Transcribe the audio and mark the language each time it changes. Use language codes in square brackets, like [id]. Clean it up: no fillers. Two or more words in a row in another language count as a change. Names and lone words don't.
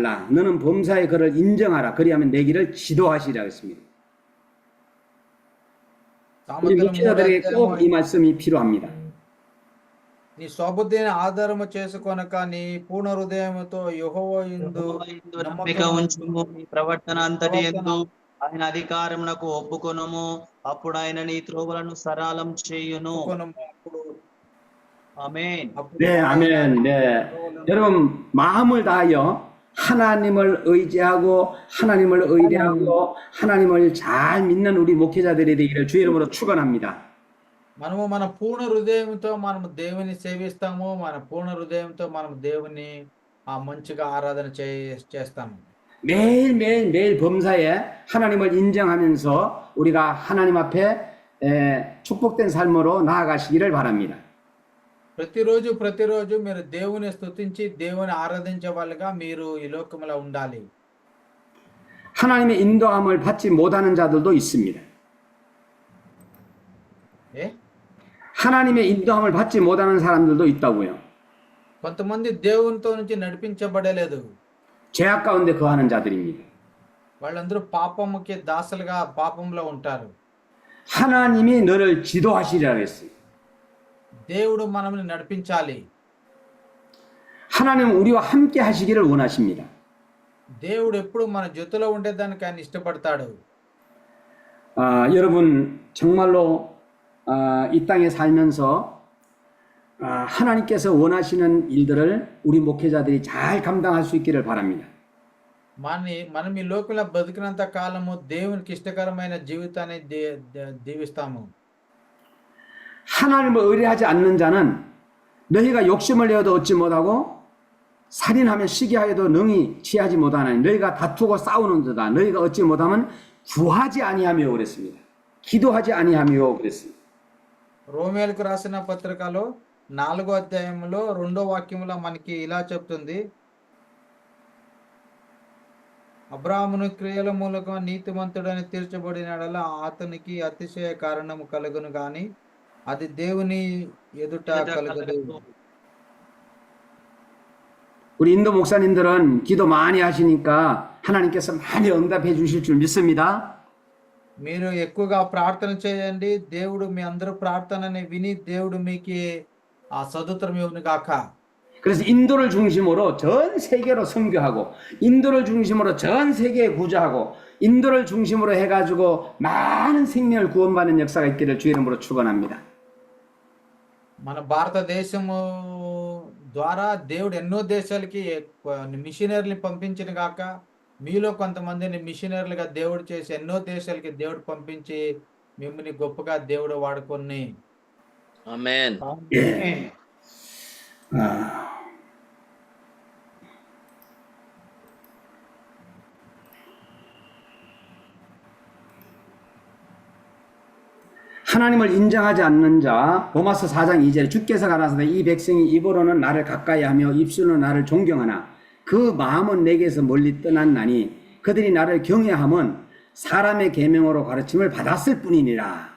[ko] 너는 범사의 그를 인정하라. 그리하면 내 길을 지도하시라 했습니다. 우리 목회자들에게 꼭 이 말씀이 필요합니다. [te] నీ స్వబుద్ధిని ఆధారము చేసుకొనక నీ పూర్ణ హృదయముతో యెహోవా యందు నమ్మిక ఉంచుము. నీ ప్రవర్తన అంతటి యందు ఆయన అధికారమునకు ఒప్పుకొనుము, అప్పుడు ఆయన నీ త్రోవలను సరళం చేయును. ఒప్పుకొనుము, అప్పుడు ఆమేన్. అప్పుడు [ko] 네, [te] ఆయన [ko] 아멘. 네. 여러분, 마음을 다하여 하나님을 의지하고 하나님을 의뢰하고 하나님을 잘 믿는 우리 목회자들이 되기를 주의 이름으로 축원합니다. [te] మనము మన పూర్ణ హృదయంతో మనము దేవుని సేవిస్తాము. మన పూర్ణ హృదయంతో మనం దేవుని మంచిగా ఆరాధన చేస్తాము. [ko] 매일 범사에 하나님을 인정하면서 우리가 하나님 앞에 축복된 삶으로 나아가시기를 바랍니다. [te] ప్రతిరోజు మీరు దేవుని స్తుతించి దేవుని ఆరాధించే వాళ్ళుగా మీరు ఈ లోకంలో ఉండాలి. [ko] 하나님의 인도함을 받지 못하는 자들도 있습니다. ఏ 하나님의 인도함을 받지 못하는 사람들도 있다고요. [te] కొంతమంది దేవునితో నుంచి నడిపించబడలేదు. [ko] 죄악 가운데 거하는 자들입니다. [te] వాళ్ళందరూ పాపముకి దాసులుగా పాపంలో ఉంటారు. [ko] 하나님이 너를 지도하시리라 했어요. [te] దేవుడు మనల్ని నడిపించాలి. [ko] 하나님은 우리와 함께 하시기를 원하십니다. [te] దేవుడు ఎప్పుడు మన జొత్తులో ఉండేదానికి ఆయన ఇష్టపడతాడు. [ko] 여러분 정말로 이 땅에 살면서 하나님께서 원하시는 일들을 우리 목회자들이 잘 감당할 수 있기를 바랍니다. [te] మనం ఈ లోకంలో బతికినంత కాలము దేవునికి ఇష్టకరమైన జీవితాన్ని దీవిస్తాము. [ko] 하나님을 의뢰하지 않는 자는 너희가 욕심을 내어도 얻지 못하고 살인하며 시기하여도 능히 취하지 못하나니 너희가 다투고 싸우는 자다. 너희가 얻지 못하면 구하지 아니하며 그랬습니다. 기도하지 아니하며 그랬습니다. [te] రోమేలకు రాసిన పత్రికలో 4వ అధ్యాయంలో 2వ వాక్యంలో మనకి ఇలా చెప్తుంది. అబ్రాహామును క్రియల మూలకంగా నీతిమంతుడని తీర్చబడినడలా అతనికి అతిశయ కారణము కలుగును గాని అది దేవుని ఎదుట కలుగదు. [ko] 우리 인도 목사님들은 기도 많이 하시니까 하나님께서 많이 응답해 주실 줄 믿습니다. [te] మీరు ఎక్కువగా ప్రార్థన చేయండి. దేవుడు మీ అందరూ ప్రార్థనని విని దేవుడు మీకు ఆ సదుత్తరం ఇవ్వను గాక. [ko] 그래서 인도를 중심으로 전 세계로 선교하고 인도를 중심으로 전 세계에 구조하고 인도를 중심으로 해가지고 많은 생명을 구원받는 역사가 있기를 주의 이름으로 축원합니다. [te] మన భారతదేశము ద్వారా దేవుడు ఎన్నో దేశాలకి మిషనరీని పంపించిన గాక. మీలో కొంతమందిని మిషనరీలుగా దేవుడు చేసి ఎన్నో దేశాలకి దేవుడు పంపించి మిమ్మల్ని గొప్పగా దేవుడు వాడుకొని. ఆమేన్. [ko] 하나님을 인정하지 않는 자 로마서 4장 2절에 주께서 가라사대 이 백성이 입으로는 나를 가까이 하며 입술로는 나를 존경하나 그 마음은 내게서 멀리 떠났나니 그들이 나를 경외함은 사람의 계명으로 가르침을 받았을 뿐이니라.